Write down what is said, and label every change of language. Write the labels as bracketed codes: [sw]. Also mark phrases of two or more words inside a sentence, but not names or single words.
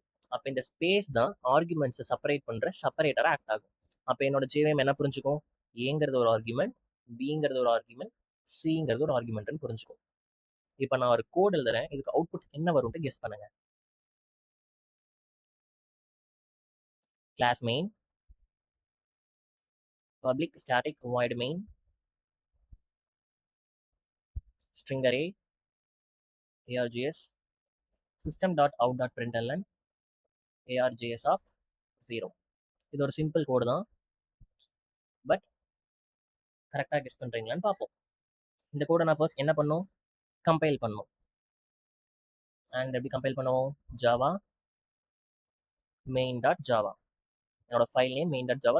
[ta] அப்போ இந்த ஸ்பேஸ் தான் ஆர்குமெண்ட்ஸை செப்பரேட் பண்ணுற செப்பரேட்டராக ஆக்ட் ஆகும். அப்போ என்னோட JVM என்ன புரிஞ்சுக்கும்? ஏங்கிறது ஒரு ஆர்குமெண்ட், பிங்கிறது ஒரு ஆர்குமெண்ட், சிங்கிறது ஒரு ஆர்குமெண்ட்னு புரிஞ்சுக்கும். இப்போ நான் ஒரு கோட் எழுதுறேன், இதுக்கு அவுட்புட் என்ன வரும்னு கெஸ் பண்ணுங்க. [en] class main public static void main string array args system.out.println args of 0. [ta] இது ஒரு சிம்பிள் கோடு தான். பட் கரெக்டாக கெஸ் பண்ணுறீங்களான்னு பார்ப்போம். இந்த கோடை நான் ஃபர்ஸ்ட் என்ன பண்ணும், கம்பைல் பண்ணும். அண்ட் எப்படி கம்பைல் பண்ணுவோம், [en] java main dot java, [ta] என்னோட [en] file name main dot java.